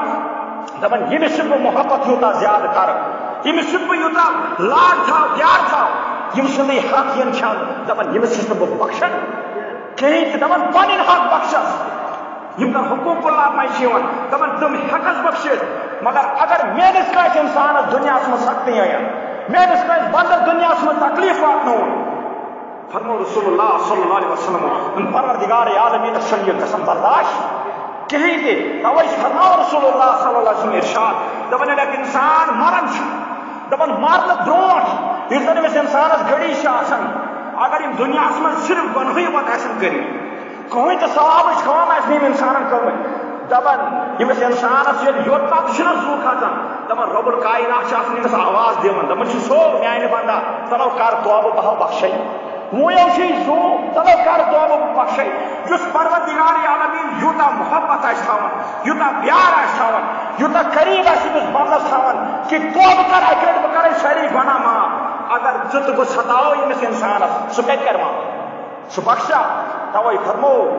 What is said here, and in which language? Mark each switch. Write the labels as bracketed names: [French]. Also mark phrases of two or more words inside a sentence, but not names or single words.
[Kashmiri] دپان ییٚمِس سۭتۍ بہٕ محبت یوٗتاہ زیادٕ کرٕ ییٚمِس سۭتۍ بہٕ یوٗتاہ لاڈ تھاو پیار تھاو ییٚمہِ سُنٛدٕے حق یِن کھٮ۪نہٕ دپان ییٚمِس چھُس نہٕ بہٕ بخشان کِہیٖنۍ تہِ دپان پنٕنۍ حق بخشس یِم زن حقوق اللہ منٛز چھِ یِوان دپان تِم ہٮ۪کس بخشِتھ مگر اگر میٲنِس کٲنٛسہِ انسانس دُنیاہس منٛز سختی یِن میٲنِس کٲنٛسہِ بندس دُنیاہس منٛز تکلیف واتنووُن فرمو رسول اللہ [Arabic] صلی اللہ علیہ وسلم [Kashmiri] پروردگار عالمیٖنس چھُنہٕ یہِ گژھان برداشت کہیں تہِ توے فرماو رسول اللہ [Arabic] صلی اللہ علیہ وسلم [Kashmiri] ارشاد دپان ییٚلہِ اکھ انسان مران چھُ دپان مرنہٕ برونٛٹھ یُس زن أمِس انسانس گٔڑی چھِ آسان اگر یِم دُنیاہس منٛز صرف گۄنہٕے یوت آسن کٔرمٕتۍ کٕہٕنۍ تہِ ثوابٕچ کٲم آسہِ نہٕ یِم انسانن کٔرمٕتۍ دپان ییٚمِس انسانس ییٚلہِ یوٚت پتہٕ چھُنہ زُو کھسان دپان رۄب الکاینات چھُ آسان ییٚمِس آواز دِوان دپان چھُ سو میانہِ بندا چلو کر توبہٕ بہٕ ہاو بخشے وۄنۍ چھُے زُو چلو کر توبہٕ بہٕ بخشے یُس پروردگار عالمیٖن یوٗتاہ محبت آسہِ تھاوان یوٗتاہ پیار آسہِ تھاوان یوٗتاہ قریٖب آسہِ أمِس بندس تھاوان کہ توبہٕ کر اکہِ لٹہِ بہٕ کرے سٲری گۄناہ معاف اگر ژٕ تہٕ بہٕ ستاوو ییٚمِس انسانس سُہ کتہِ کرِ معاف سُہ بخشا توے فرمو